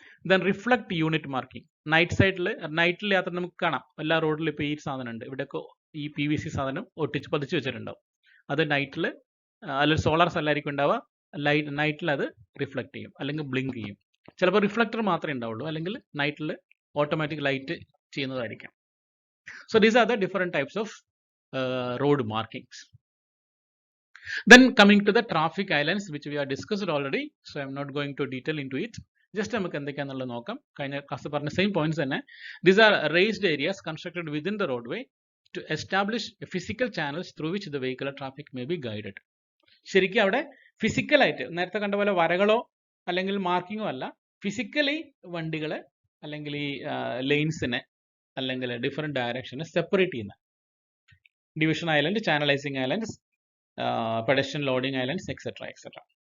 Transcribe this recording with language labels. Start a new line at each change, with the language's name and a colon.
Malayalam: Then reflect unit marking, നൈറ്റിൽ യാത്ര നമുക്ക് കാണാം, എല്ലാ റോഡിലും ഇപ്പോൾ ഈ സാധനം ഉണ്ട്, ഇവിടെയൊക്കെ ഈ PVC സാധനം പതിച്ച് വെച്ചിട്ടുണ്ടാവും. അത് നൈറ്റിൽ അല്ലെങ്കിൽ സോളാർ സെല്ലായിരിക്കും ഉണ്ടാവുക, നൈറ്റിൽ അത് റിഫ്ലക്ട് ചെയ്യും അല്ലെങ്കിൽ ബ്ലിങ്ക് ചെയ്യും. ചിലപ്പോൾ റിഫ്ലക്ടർ മാത്രമേ ഉണ്ടാവുള്ളൂ, അല്ലെങ്കിൽ നൈറ്റിൽ automatic light ചെയ്യുന്നതായിരിക്കാം.
English: So these are the different types of road markings. Then coming to the traffic islands, which we have discussed already, so I am not going to detail into it.
Malayalam: Just നമുക്ക് എന്തൊക്കെയാണെന്നുള്ളത് നോക്കാം. കഴിഞ്ഞ class പറഞ്ഞ same points തന്നെ.
English: These are raised areas constructed within the roadway to establish physical channels through which the vehicular traffic may be guided.
Malayalam: ശരിക്കും അവിടെ ഫിസിക്കലായിട്ട് നേരത്തെ കണ്ട പോലെ വരകളോ അല്ലെങ്കിൽ മാർക്കിങ്ങോ അല്ല, ഫിസിക്കലി വണ്ടികളെ അല്ലെങ്കിൽ ഈ ലെയിൻസിനെ അല്ലെങ്കിൽ ഡിഫറെൻറ്റ് ഡയറക്ഷനെ സെപ്പറേറ്റ് ചെയ്യുന്ന division island, ചാനലൈസിങ് islands, pedestrian loading islands, etcetera etcetera.